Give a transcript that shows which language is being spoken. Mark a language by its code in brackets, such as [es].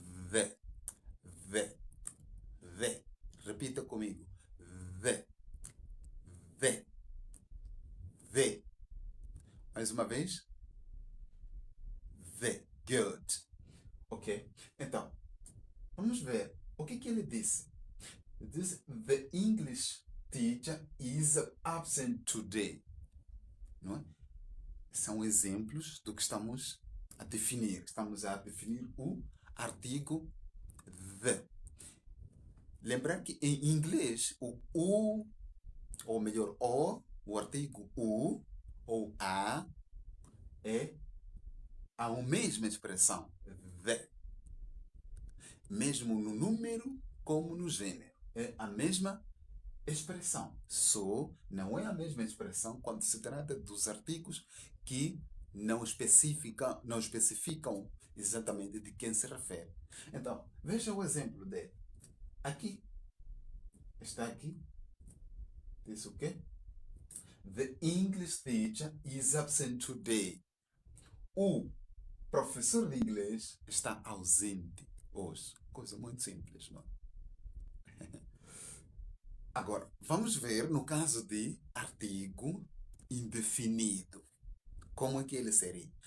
[en] The. The. The. [pt] Repita comigo. [en] The. The. [pt] Mais uma vez, the. Good. Ok? Então, vamos ver o que ele disse. Ele disse, [en] the English teacher is absent today. [pt] Não é? São exemplos do que estamos a definir. Estamos a definir o artigo the. Lembrar que em inglês o, ou melhor, o artigo o ou a é a mesma expressão, the. Mesmo no número como no gênero. É a mesma expressão. Só não é a mesma expressão quando se trata dos artigos que não especificam exatamente de quem se refere. Então, veja o exemplo dele. Aqui, está aqui, diz o quê? [en] The English teacher is absent today. [pt] O professor de inglês está ausente hoje. Coisa muito simples, não é? Agora, vamos ver no caso de artigo indefinido. Como é que ele seria?